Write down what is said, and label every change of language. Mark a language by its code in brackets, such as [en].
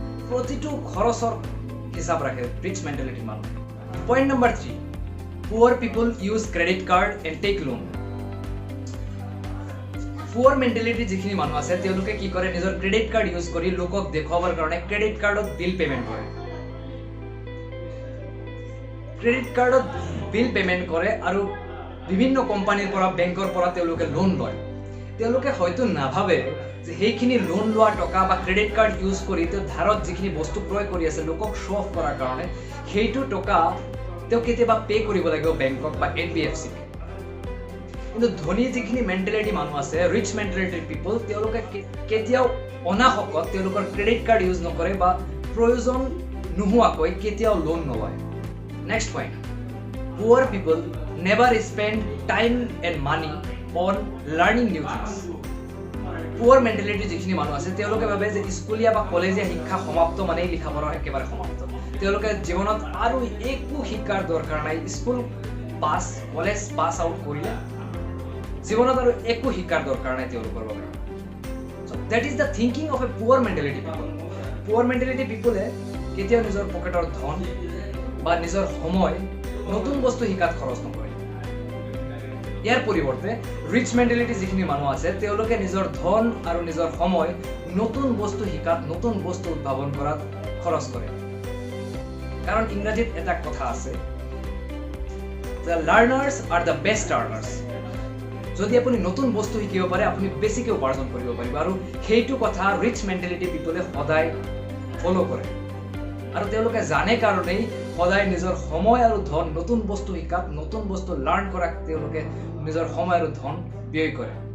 [as] প্ৰতিটো খৰচৰ হিচাপ ৰাখে rich mentality মানুহ। [en] Point number 3, poor people use credit card and take loan. [as] Poor mentality যিখিনি মানুহ আছে তেওঁলোকে কি কৰে, নিজৰ ক্ৰেডিট কাৰ্ড ইউজ কৰি লোকক দেখুৱাবৰ কাৰণে ক্ৰেডিট কাৰ্ডত বিল পেমেণ্ট কৰে। ক্ৰেডিট কাৰ্ডত বিল পেমেণ্ট কৰে আৰু বিভিন্ন কোম্পানীৰ পৰা, বেংকৰ পৰা তেওঁলোকে লোন লয়। তেওঁলোকে হয়তো নাভাবে যে সেইখিনি লোন লোৱা টকা বা ক্ৰেডিট কাৰ্ড ইউজ কৰি তেওঁ ধাৰত যিখিনি বস্তু ক্ৰয় কৰি আছে লোকক শ্ব' অফ কৰাৰ কাৰণে, সেইটো টকা তেওঁ কেতিয়াবা পে' কৰিব লাগিব বেংকক বা NBFC-ক। কিন্তু ধনী যিখিনি মেণ্টেলিটি মানুহ আছে, ৰিচ মেণ্টেলিটিৰ পিপল, তেওঁলোকে কেতিয়াও অনাহকত তেওঁলোকৰ ক্ৰেডিট কাৰ্ড ইউজ নকৰে বা প্ৰয়োজন নোহোৱাকৈ কেতিয়াও লোন নলয়। [en] Next point, poor people never spend time and money on learning new things. [as] Poor mentality যিখিনি মানুহ আছে তেওঁলোকে ভাবে যে স্কুলীয়া বা কলেজীয়া শিক্ষা সমাপ্ত মানেই লিখা পঢ়া একেবাৰে সমাপ্ত। তেওঁলোকে জীৱনত আৰু একো শিক্ষাৰ দৰকাৰ নাই, school pass, college pass out কৰিলে জীৱনত আৰু একো শিক্ষাৰ দৰকাৰ নাই তেওঁলোকৰ বাবে। [en] So that is the thinking of a poor mentality people. [as] Poor mentality people কেতিয়াও নিজৰ পকেটৰ ধন বা নিজৰ সময় নতুন বস্তু শিকাত খৰচ নকৰে। ইয়াৰ পৰিৱৰ্তে ৰিচ মেণ্টেলিটি যিখিনি মানুহ আছে তেওঁলোকে নিজৰ ধন আৰু নিজৰ সময় নতুন বস্তু শিকাত, নতুন বস্তু উদ্ভাৱন কৰাত খৰচ কৰে। কাৰণ ইংৰাজীত এটা কথা আছে, [en] the learners are the best earners. [as] যদি আপুনি নতুন বস্তু শিকিব পাৰে আপুনি বেছিকৈ উপাৰ্জন কৰিব পাৰিব, আৰু সেইটো কথা ৰিচ মেণ্টেলিটি পিপলে সদায় ফলো কৰে। আৰু তেওঁলোকে জানে কাৰণেই সদায় নিজৰ সময় আৰু ধন নতুন বস্তু শিকাত, নতুন বস্তু লাৰ্ণ কৰাত তেওঁলোকে নিজৰ সময় আৰু ধন ব্যয় কৰে।